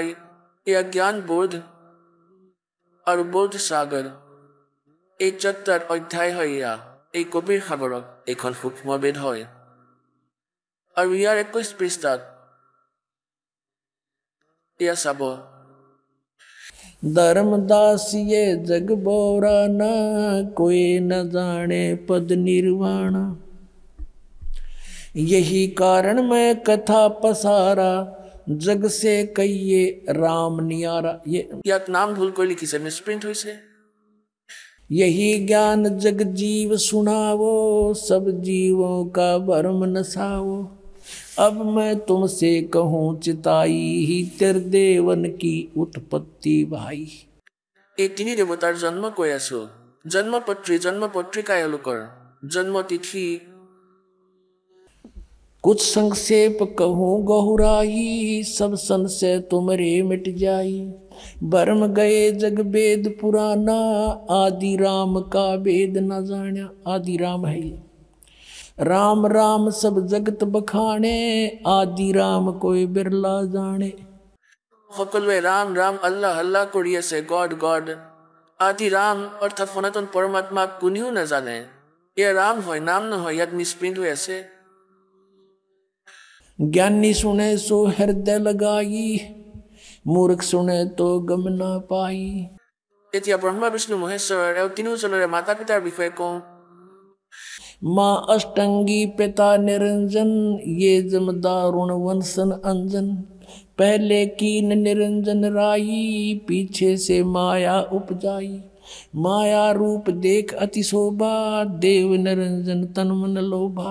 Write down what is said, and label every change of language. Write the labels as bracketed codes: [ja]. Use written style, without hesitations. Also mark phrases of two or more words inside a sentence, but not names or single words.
[as] এয়া জ্ঞান বোধ আৰু বোধ সাগৰ। এই ৪টা অধ্যায় হয়। এয়া এই কবিৰ সাগৰক এইখন সূক্ষ্ম বেদ হয়। আৰু ইয়াৰ ২১ পৃষ্ঠাত এয়া চাব, [hi] धर्मदास ये जग बोराना, कोई न जाने पद निर्वाणा। यही कारण मैं कथा पसारा, जग से कहिए राम नियारा। [as] ইয়াত নাম ভুল কৰি লিখিছে, মিছপ্ৰিণ্ট হৈছে। [hi] यही ज्ञान जग जीव सुनावो, सब जीवों का भरम नसावो। अब मैं तुमसे कहूँ चिताई, ही त्रिदेवन की उत्पत्ति भाई। [as] এই তিনি দেৱতাৰ জন্ম কৈ আছো। জন্মপত্ৰী, জন্মপত্ৰিকা, এওঁলোকৰ জন্ম তিথি। [hi] कुछ संक्षेप कहूँ गहुराई, सब संशय तुमरे मिट जाई। भरम गए जग वेद पुराना, आदि राम का वेद न जाना। आदि राम है ये। राम राम सब जगत बखाने, आदि राम कोई बिरला जाने। [as] সকলোৱে ৰাম ৰাম আল্লাহ আল্লাহ কৰি আছে, গড গড। আদি ৰাম অৰ্থাৎ সনাতন পৰমাত্মাক কোনেও নাজানে। এয়া ৰাম হয়, নাম নহয়। ইয়াত মিছপ্ৰিণ্ট হৈ আছে। [hi] ज्ञानी सुने सो हृदय लगाई, मूर्ख सुने तो गम ना पाई। [as] এতিয়া ব্ৰহ্মা বিষ্ণু মহেশ্বৰ এওঁ তিনিওজনৰে মাতা পিতাৰ বিষয়ে কওঁ। [hi] माँ अष्टंगी पिता निरंजन, ये जमदारुण वंशन अंजन। पहले कीन निरंजन राई, पीछे से माया उपजाई। माया रूप देख अति शोभा, देव निरंजन तन मन लोभा।